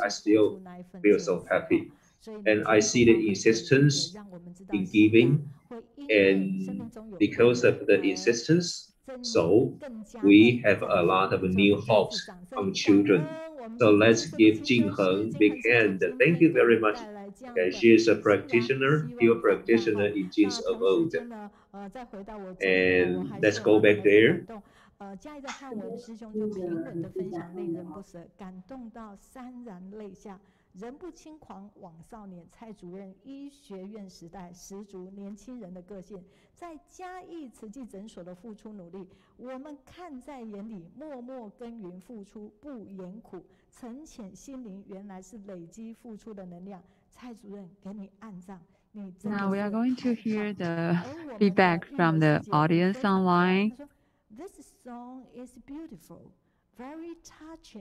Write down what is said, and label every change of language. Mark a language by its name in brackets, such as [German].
[English] I still feel so happy. And I see the insistence in giving, and because of the insistence, so we have a lot of new hopes from children. So let's give Jingheng big hand. Thank you very much. Okay, she is a practitioner, pure practitioner in Jin's abode. And let's go back there. [Chinese] 嘉义的汉文师兄就平稳的分享，令人不舍，感动到潸然泪下。人不轻狂枉少年，蔡主任医学院时代十足年轻人的个性，在嘉义慈济诊所的付出努力，我们看在眼里，默默耕耘付出，不言苦，沉潜心灵，原来是累积付出的能量。蔡主任，给你按赞。 [English] Now we are going to hear the feedback from the audience online. This song is beautiful, very touching.